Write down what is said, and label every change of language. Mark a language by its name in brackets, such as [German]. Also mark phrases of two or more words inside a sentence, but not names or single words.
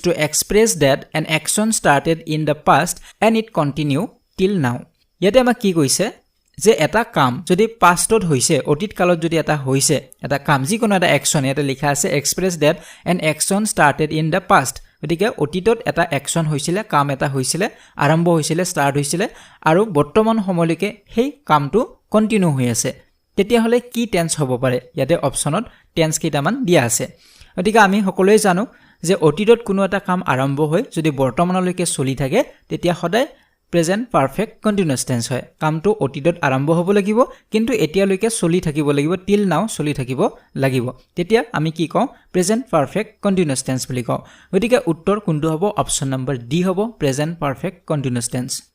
[English] to express that an action started in the past and it continue till now [Assamese] ইয়াতে আমাক কি কৈছে যে এটা কাম যদি পাষ্টত হৈছে অতীত কালত যদি এটা হৈছে এটা কাম যিকোনো এটা অ্যাকশন ইয়াতে লিখা আছে [English] express that an action started in the past [Assamese] গতিকে অতীতত এটা অ্যাকশন হৈছিল কাম এটা হৈছিল আৰম্ভ হৈছিল ষ্টাৰ্ট হৈছিল আৰু বৰ্তমান সময়লৈকে সেই কামটো কন্টিনিউ হৈ আছে তেতিয়া হলে কি টেন্স হ'ব পাৰে ইয়াতে অপচনত টেন্স কেইটামান দিয়া আছে গতিকে আমি সকলোৱে জানো যে অতীতত কোনো এটা কাম আৰম্ভ হৈ যদি বৰ্তমানলৈকে চলি থাকে তেতিয়া সদায় [English] present perfect continuous tense [Assamese] হয় কামটো অতীতত আৰম্ভ হ'ব লাগিব কিন্তু এতিয়ালৈকে চলি থাকিব লাগিব [English] till now [Assamese] চলি থাকিব লাগিব তেতিয়া আমি কি কওঁ [English] present perfect continuous tense [Assamese] বুলি কওঁ গতিকে উত্তৰ কোনটো হ'ব [English] option number [Assamese] ডি হ'ব [English] present perfect continuous tense